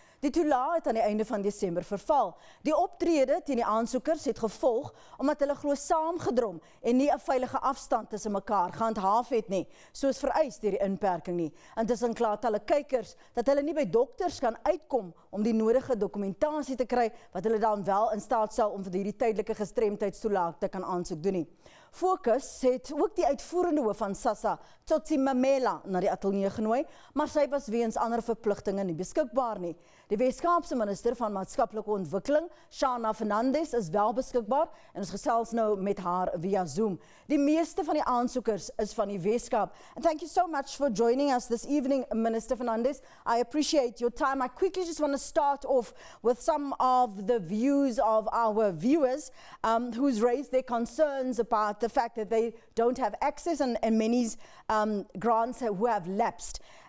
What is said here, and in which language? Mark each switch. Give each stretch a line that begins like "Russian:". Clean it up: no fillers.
Afrikaans: Die toelaas het aan die einde van Desember verval. Die optrede teen die aansoekers het gevolg omdat hulle glo saamgedrom en nie 'n veilige afstand tussen mekaar gehandhaaf het nie, soos vereis deur die inperking nie. Intussen kla talle kykers dat hulle nie by dokters kan uitkom om die nodige dokumentasie te kry wat hulle dan wel in staat sal om vir hierdie tydelike gestremdheidstoelaas te kan aansoek doen nie. FOKUS het ook die uitvoerende hoof van SASSA, Tsotsi Mamela, na die ateljee genooi, maar sy was weens ander verpligtinge nie beskikbaar nie. Die Weskaapse minister van maatskaplike ontwikkeling, Shana Fernandes, is wel beskikbaar en ons gesels nou met haar via Zoom. Die meeste van die aansoekers is van die Weskaap.
English: And thank you so much for joining us this evening, Minister Fernandes. I appreciate your time. I quickly just want to start off with some of the views of our viewers who's raised their concerns about the fact that they don't have access and many grants who have lapsed.